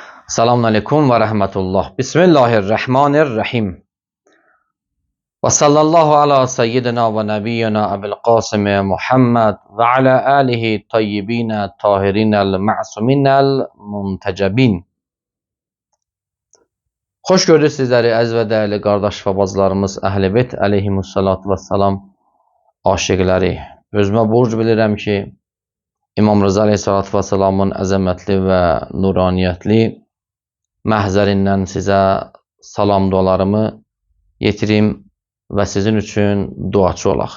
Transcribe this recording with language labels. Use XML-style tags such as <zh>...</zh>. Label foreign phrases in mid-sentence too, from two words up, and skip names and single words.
<ar>السلام عليكم ورحمة الله. بسم الله الرحمن الرحيم. وصلى الله على سيدنا ونبينا أبي القاسم محمد وعلى آله الطيبين الطاهرين المعصومين المنتجبين.</ar> <az>Xoş gördük sizləri əziz və dəyərli qardaş və bacılarımız Əhl-i Beyt</az> <ar>عليهم الصلاة والسلام</ar> <az>aşiqləri. Özümə borc bilirəm ki, İmam Rıza</az> <ar>عليه الصلاة والسلام</ar> <az>əzəmətli və nuraniyyətli məhzərindən sizə salam dualarımı yetirim və sizin üçün duaçı olaq.</az>